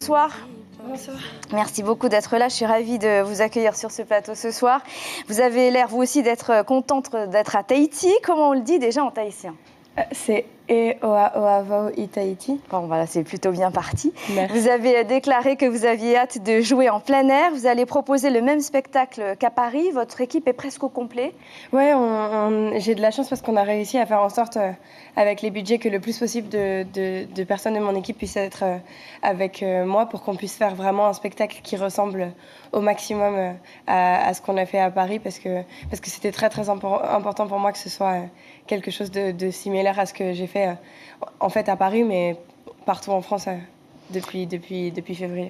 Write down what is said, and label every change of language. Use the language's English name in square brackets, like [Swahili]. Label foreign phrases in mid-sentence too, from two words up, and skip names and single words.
[French] Bonsoir. Bonsoir. Merci beaucoup d'être là. Je suis ravie de vous accueillir sur ce plateau ce soir. Vous avez l'air, vous aussi, d'être contente d'être à Tahiti. Comment on le dit déjà en tahitien? C'est E-O-A-O-A-V-O I-Tahiti. Bon, voilà, c'est plutôt bien parti. Merci. Vous avez déclaré que vous aviez hâte de jouer en plein air. Vous allez proposer le même spectacle qu'à Paris. Votre équipe est presque au complet. Ouais, j'ai de la chance parce qu'on a réussi à faire en sorte, avec les budgets, que le plus possible de personnes de mon équipe puissent être avec moi pour qu'on puisse faire vraiment un spectacle qui ressemble au maximum à ce qu'on a fait à Paris parce que c'était très très important pour moi que ce soit quelque chose de similaire à ce que j'ai fait en fait à Paris, mais partout en France depuis février.